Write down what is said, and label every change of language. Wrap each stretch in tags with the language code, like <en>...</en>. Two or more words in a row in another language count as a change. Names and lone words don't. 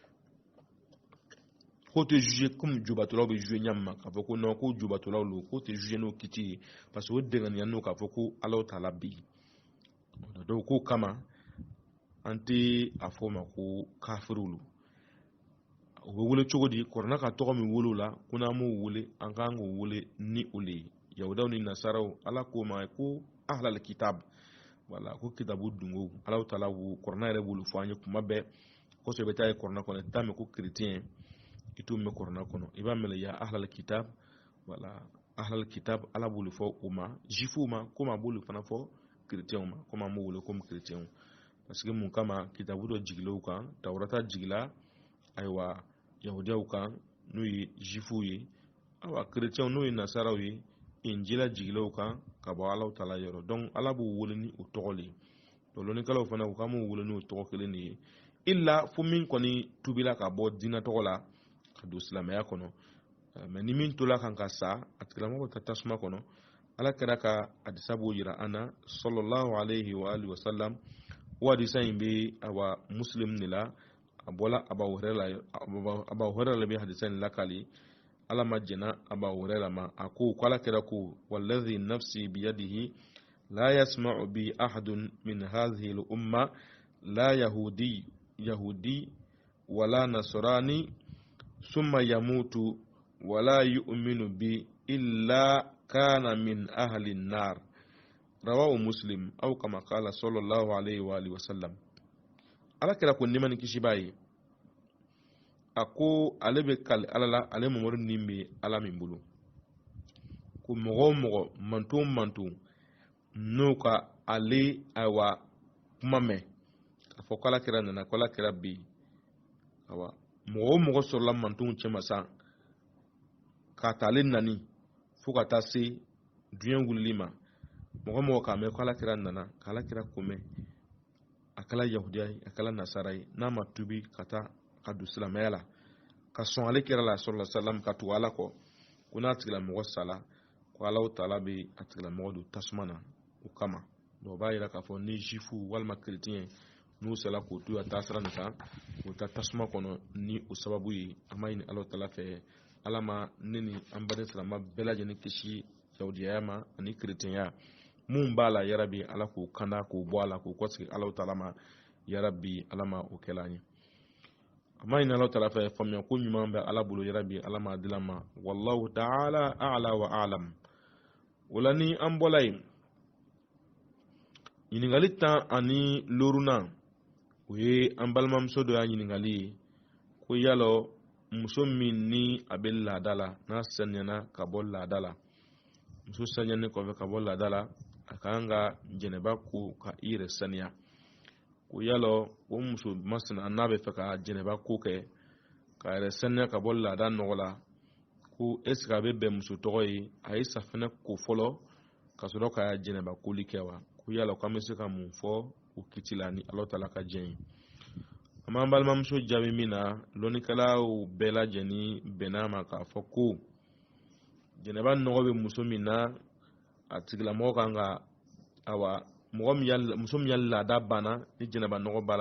<bm>k'o tɛ juger comme jubatolaw bɛ juger ɲami ma k'a fɔ ko non ko jubatolaw don k'o tɛ juger n'o kiti ye</bm> <fr>parce que</fr> <bm>o dɛngɛnnen don k'a fɔ ko Ala Taala bɛ yen donc k'o kama an tɛ a fɔ o ma ko kafiru don o bɛ wele cogo di kuranɛ ka tɔgɔ min wele o la ko n'an m'o wele an kan k'o wele ni o le ye yahudaw ni nasaraw Ala k'o ma ko</bm> <ar>أهل الكتاب</ar> <bm>voilà ko kitabu dungo Ala Taala kuranɛ yɛrɛ b'olu fɔ an ye kuma bɛɛ kosɛbɛ i bɛ taa ye kuranɛ kɔnɔ i t'a mɛn ko chrétien i t'o mɛn kuranɛ kɔnɔ i b'a mɛn</bm> <ar>يا أهل الكتاب</ar> <bm>voilà</bm> <ar>أهل الكتاب</ar> <bm>Ala b'olu fɔ o ma juifuw ma komi a b'olu fana fɔ chrétienw ma komi an b'o wele comme chrétienw</bm> <fr>parce que</fr> <bm>mun kama kitabu dɔ jigila u kan tawurata jigila ayiwa yahudiyaw kan n'o ye juifuw ye ayiwa chrétienw n'o ye nasaraw ye injila jigilaw kan ka bɔ Ala Taala yɔrɔ donc Ala b'u wele ni o tɔgɔ le ye lɔnnikɛlaw fana u k'an b'u wele ni o tɔgɔ kelen de ye illa fo min kɔni tubila ka bɔ diinɛ tɔgɔ la ka don silamɛya kɔnɔ mais ni min tola kan ka sa a tigilamɔgɔ ta tasuma kɔnɔ Ala kɛra ka hadisa b'o yira an na</bm> <ar>صلى الله عليه وعلى آله وسلم</ar> <bm>o hadisa in bɛ awa muslim de la a bɔla Abu Hurairah la bɛ hadisa in lakali Ala ma jɛna Abu Hurairah ma a ko Ala kɛra ko</bm> <ar>والذي نفسي بيده لا يسمع بي أحد من هذه الأمة لا يهودي ولا نصراني ثم يموت ولا يؤمن بي إلا كان من أهل النار رواه مسلم أو كما قال صلى الله عليه وعلى آله وسلم</ar> <bm>Ala kɛra ko nimani kisi b'a ye a ko ale bɛ kali Ala la ale mamadu ni bɛ Ala min bolo ko mɔgɔ o mɔgɔ manton n'o ka ale ayiwa kuma mɛn k'a fɔ ko Ala kɛra nana ko Ala kɛra bɛ yen ayiwa mɔgɔ o mɔgɔ sɔrɔla mantonw cɛma sa k'a ta ale nani fo ka taa se diɲɛ wulili ma mɔgɔ o mɔgɔ k'a mɛn ko Ala kɛra nana k'Ala kɛra ko mɛn a kɛra yahudiya ye a kɛra nasara ye n'a ma tubi ka taa ka don silamɛya la ka sɔn ale kɛra la</bm> <ar>صلى الله عليه وسلم</ar> <bm>ka tugu Ala kɔ ko n'a tigilamɔgɔ sala ko Ala Taala bɛ a tigilamɔgɔ don tasuma na o kama donc o b'a jira k'a fɔ ni juifu walima chrétien n'u sela k'o to a taasira nin kan o ta tasuma kɔnɔ ni o sababu ye an b'a ɲini Ala Taala fɛ Ala ma ne ni an baden silamɛ bɛɛ lajɛlen kisi yahudiyaya ma ani chrétienya mun b'a la yarabi Ala k'o kanda k'o bɔ a la k'o kɔsegi Ala Taala ma yarabi Ala ma o kɛla an ye an b'a ɲini Ala Taala fɛ faamuya ko ɲuman bɛ Ala bolo yarabi Ala ma dila ma</bm> <ar>والله تعالى أعلى وأعلم</ar> <bm>o la ni an bɔla yen ɲininkali 14 o ye an balimamuso dɔ y'a ɲininkali ye ko yalɔ muso min ni a bɛ laada la n'a saniyana ka bɔ laada la muso saniyani kɔfɛ ka bɔ laada la a kan ka jɛnɛba ko ka i yɛrɛ saniya ko yalɔ o muso masina n'a bɛ fɛ ka jɛnɛba ko kɛ ka yɛrɛ saniya ka bɔ laada nɔgɔ la ko</bm> <fr>est-ce que</fr> <bm>a bɛ bɛn muso tɔgɔ ye a ye safinɛ ko fɔlɔ ka sɔrɔ ka jɛnɛba koli kɛ wa ko yalɔ k'an bɛ se ka mun fɔ o kiti la ni Alahu Taala ka jɛn ye an b'an balimamuso jaabi min na lɔnnikɛlaw bɛɛ lajɛlen bɛn'a ma k'a fɔ ko jɛnɛba nɔgɔ bɛ muso min na a tigilamɔgɔ kan ka muso min ya laada banna ni jɛnɛba nɔgɔ b'a la</bm>